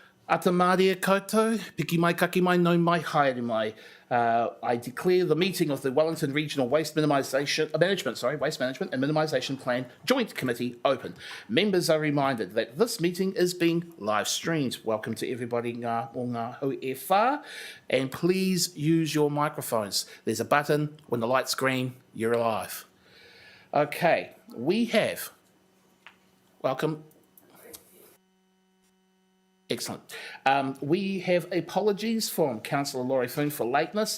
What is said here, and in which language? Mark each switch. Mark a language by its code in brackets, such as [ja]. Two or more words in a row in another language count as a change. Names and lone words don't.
[mi] Ata māria koutou, piki mai kaki mai no mai haere mai. [en] I declare the meeting of the Wellington Regional Waste Management and Minimisation Plan Joint Committee open. Members are reminded that this meeting is being live streamed. Welcome to everybody [mi] ngā o ngā hui e whā, [en] and please use your microphones. There's a button, when the light's green, you're alive. Okay, we have, welcome. Excellent. We have apologies from Councillor Laurie Foon for lateness.